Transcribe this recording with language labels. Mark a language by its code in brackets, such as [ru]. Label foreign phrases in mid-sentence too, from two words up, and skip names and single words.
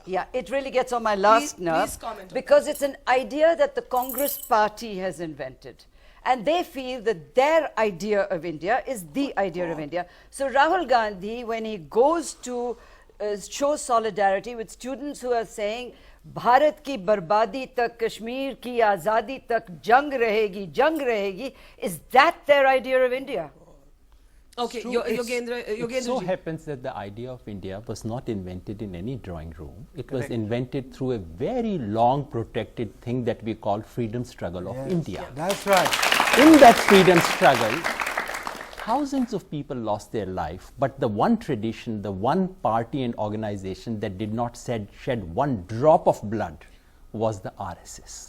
[en] Yeah, it really gets on my last nerve. Because it's an idea that the Congress Party has invented. And they feel that their idea of India is the idea of India. So Rahul Gandhi, when he goes to show solidarity with students who are saying, [hi] Bharat ki barbadi tak, Kashmir ki azadi tak, jang rahegi, [en] is that their idea of India? Okay, Yogendra. It so happens that the idea of India was not invented in any drawing room. It was invented through a very long protected thing that we call freedom struggle of India. That's right. In that freedom struggle, thousands of people lost their life, but the one tradition, the one party and organization that did not shed one drop of blood was the RSS.